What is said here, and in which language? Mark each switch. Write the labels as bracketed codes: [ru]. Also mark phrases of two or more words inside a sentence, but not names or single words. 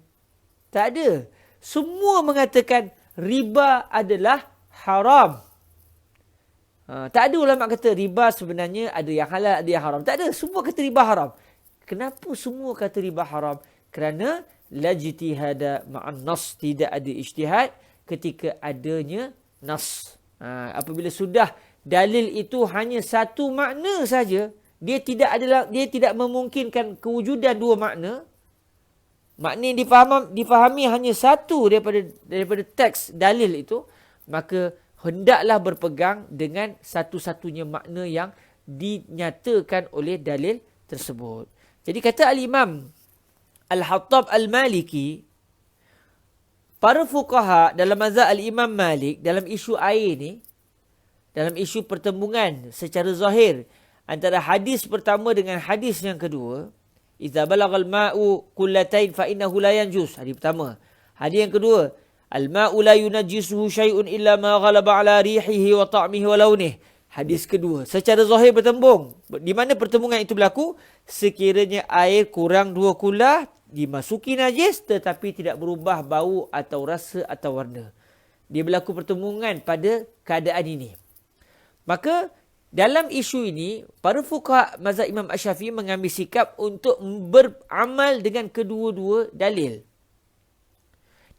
[ms] Tak ada. Semua mengatakan riba adalah haram. Tak ada ulama kata riba sebenarnya ada yang halal, ada yang haram. Tak ada. Semua kata riba haram. Kenapa semua kata riba haram? [ar] Kerana لا اجتهاد مع النص, [ms] tidak ada ijtihad ketika adanya nas. Apabila sudah dalil itu hanya satu makna saja, dia tidak memungkinkan kewujudan dua makna. Makna yang difahami hanya satu daripada teks dalil itu, maka hendaklah berpegang dengan satu-satunya makna yang dinyatakan oleh dalil tersebut. Jadi kata Al-Imam Al-Hattab Al-Maliki, para fuqaha dalam mazhab Al-Imam Malik dalam isu air ni, dalam isu pertembungan secara zahir antara hadis pertama dengan hadis yang kedua, [ar] إذا بلغ الماء قلتين فإنه لا ينجس, [ms] hadis pertama. Hadis yang kedua, [ar] الماء لا ينجسه شيء إلا ما غلب على ريحه وطعمه ولونه. [ms] Hadis kedua, secara zahir bertembung. Di mana pertembungan itu berlaku? Sekiranya air kurang 2 kullah, dimasuki najis tetapi tidak berubah bau atau rasa atau warna. Dia berlaku pertembungan pada keadaan ini. Maka dalam isu ini, para fuqaha mazhab Imam Asy-Syafi'i mengambil sikap untuk beramal dengan kedua-dua dalil.